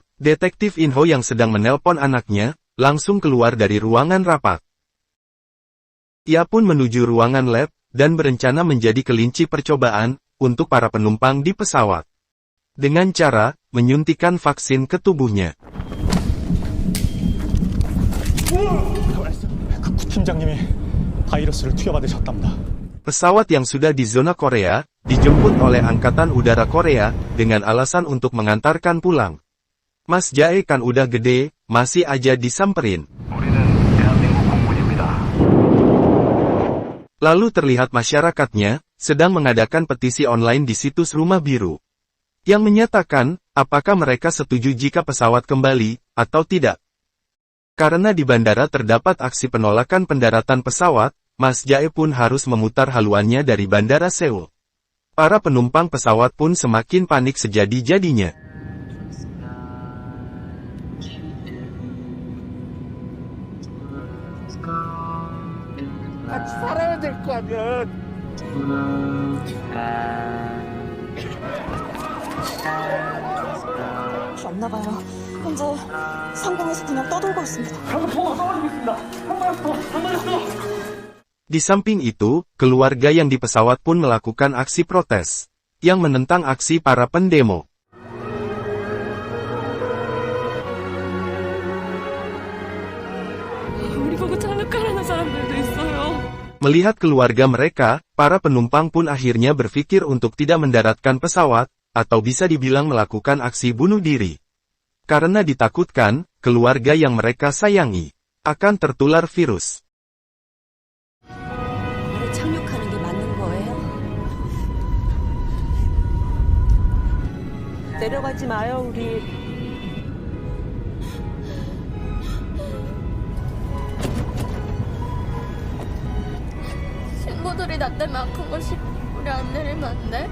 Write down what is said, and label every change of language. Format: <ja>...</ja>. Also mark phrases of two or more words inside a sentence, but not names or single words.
<id>Detektif Inho yang sedang menelpon anaknya, langsung keluar dari ruangan rapat. Ia pun menuju ruangan lab, dan berencana menjadi kelinci percobaan, untuk para penumpang di pesawat. Dengan cara, menyuntikkan vaksin ke tubuhnya.</id> <ko>팀장님이 바이러스를 투여받으셨답니다.</ko> <id>Pesawat yang sudah di zona Korea, dijemput oleh Angkatan Udara Korea, dengan alasan untuk mengantarkan pulang. Mas Jae kan udah gede, masih aja disamperin. Lalu terlihat masyarakatnya, sedang mengadakan petisi online di situs Rumah Biru. Yang menyatakan, apakah mereka setuju jika pesawat kembali, atau tidak. Karena di bandara terdapat aksi penolakan pendaratan pesawat, Mas Jae pun harus memutar haluannya dari Bandara Seoul. Para penumpang pesawat pun semakin panik sejadi-jadinya.</id> <ko>같이 살아야 될 거 아니야. 없나봐요. 현재 상공에서 그냥 떠돌고 있습니다.</ko> <id>Di samping itu, keluarga yang di pesawat pun melakukan aksi protes, yang menentang aksi para pendemo. Melihat keluarga mereka, para penumpang pun akhirnya berpikir untuk tidak mendaratkan pesawat, atau bisa dibilang melakukan aksi bunuh diri. Karena ditakutkan, keluarga yang mereka sayangi akan tertular virus.</id> <ko>착륙하는 게 맞는 거예요? 내려가지 마요, 우리. 친구들이 나 때문에 아픈 걸 우리 안 내리면 안 돼?</ko>